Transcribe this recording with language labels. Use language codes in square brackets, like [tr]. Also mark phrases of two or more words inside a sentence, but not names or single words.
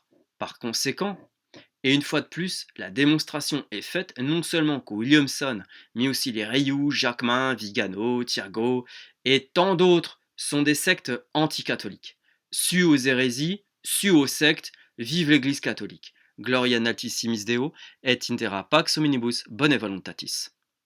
[fr] Par conséquent, et une fois de plus, la démonstration est faite non seulement que Williamson, mais aussi les Rioux, Jacquemin, Vigano, Thiago et tant d'autres sont des sectes anticatholiques. Su aux hérésies, su aux sectes, vive l'Église catholique. [la] Gloria in altissimis Deo et in terra pax hominibus bonae voluntatis.